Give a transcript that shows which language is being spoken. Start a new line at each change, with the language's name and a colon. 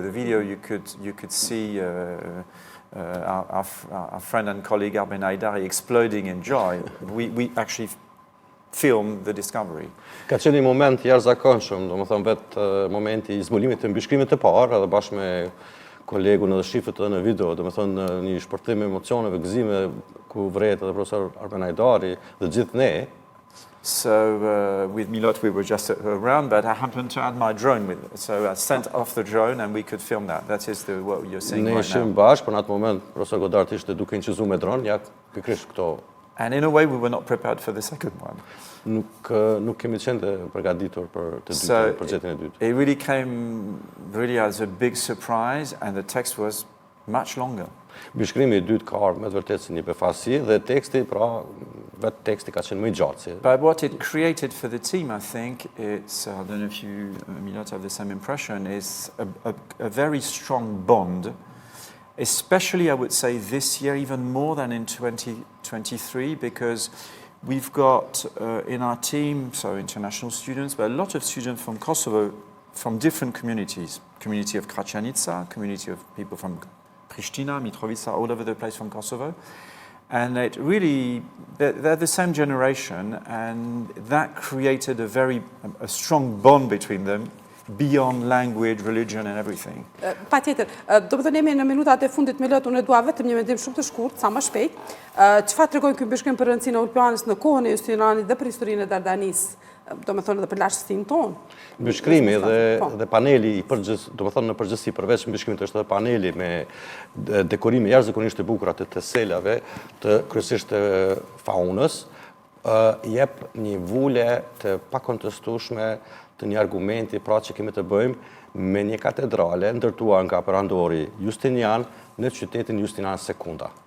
English: The video you could see our friend and colleague 𝐫𝐵 𝐸 exploding in joy. We actually filmed the discovery.
Albanian: Ka qenë një moment jashtëzakonshëm, domethënë vetë momenti i zbulimit të mbishkrimit të parë, edhe bashkë me kolegun edhe shifët edhe në video, domethënë një shpërthim emocioneve, gëzime ku vret edhe profesor 𝐫𝐵 𝐸 dhe gjithë ne.
English: So with Milot we were just around, but I happened to add my drone with it. So I sent off the drone and we could film that. That is what you're seeing
Albanian: Ne
English: right
Albanian: ishim
English: now.
Albanian: bashkë, për në atë moment profesor Godart ishte duke inqizuar me dron, ja pikërisht këto.
English: And in a way we were not prepared for the second one.
Albanian: Nuk kemi qenë të përgatitur për të dytën, për jetën e dytë.
English: It really came really as a big surprise, and the text was much longer.
Albanian: Mbishkrimi i dytë ka ardhur me të vërtetë si një befasi dhe teksti, pra vetë teksti ka qenë më i gjatë.
English: But what it created for the team, I think, it's, I don't know if you, Milot, have the same impression, is a very strong bond, especially, I would say, this year, even more than in 2023, because we've got in our team, so international students, but a lot of students from Kosovo, from different communities, community of Gračanica, community of people from Pristina, Mitrovica, all over the place from Kosovo. And it really, they're the same generation, and that created a strong bond between them, beyond language, religion, and everything.
Albanian: Patjetër, do të thënë në minutat e fundit me lot, unë dua vetëm një mendim shumë të shkurt, sa më shpejt. Çfarë tregon ky mbëshkrim për rëndësinë e Ulpianës në kohën e Justinianit dhe për historinë e Dardanisë, do të thonë edhe për lashësinë tonë? Mbëshkrimi dhe paneli i përgjithshëm, do të thonë në përgjithësi përveç mbëshkrimit është edhe paneli me dekorime jashtëzakonisht të bukura të selave, të kryesisht të faunës, jep një vule të pakontestueshme të një argumenti pra që kemi të bëjmë me një katedrale ndërtuar nga perandori Justinian në qytetin Justinian Sekunda.